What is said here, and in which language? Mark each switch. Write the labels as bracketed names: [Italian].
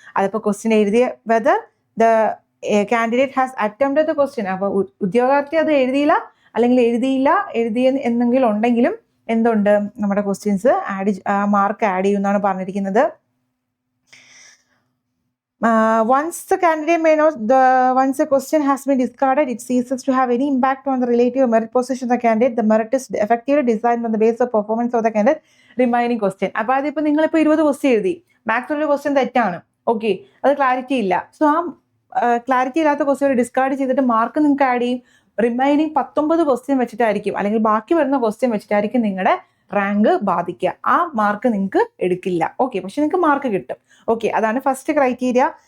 [Malayalam] അതിപ്പോ ക്വസ്റ്റ്യൻ എഴുതിയ [English] whether the candidate has attempted the question, [Malayalam] അപ്പൊ ഉദ്യോഗാർത്ഥി അത് എഴുതിയില്ല അല്ലെങ്കിൽ എഴുതിയ എന്തെങ്കിലും ഉണ്ടെങ്കിലും എന്തുണ്ട്, നമ്മുടെ ക്വസ്റ്റ്യൻസ് മാർക്ക് ആഡ് ചെയ്യും എന്നാണ് പറഞ്ഞിരിക്കുന്നത്. [English] Once the candidate may not, once a question has been discarded, it ceases to have any impact on the relative merit position of the candidate. The merit is effectively designed on the basis of performance of the candidate remaining question. [Malayalam] അപ്പോൾ അതിപ്പോൾ നിങ്ങളിപ്പോൾ 20 question എഴുതി, maximum question തെറ്റാണ്, okay, അത് clarity ഇല്ല. So ആ clarity ഇല്ലാത്ത question discard ചെയ്തിട്ട് മാർക്ക് നിങ്ങൾക്ക് ആഡ് ചെയ്യും. റിമൈനിങ് 19 ക്വസ്റ്റ്യൻ വെച്ചിട്ടായിരിക്കും, അല്ലെങ്കിൽ ബാക്കി വരുന്ന ക്വസ്റ്റ്യൻ വെച്ചിട്ടായിരിക്കും നിങ്ങളുടെ റാങ്ക് ബാധിക്കുക. ആ മാർക്ക് നിങ്ങൾക്ക് എടുക്കില്ല, ഓക്കെ, പക്ഷെ നിങ്ങൾക്ക് മാർക്ക് കിട്ടും. ഓക്കെ, അതാണ് ഫസ്റ്റ് ക്രൈറ്റീരിയ.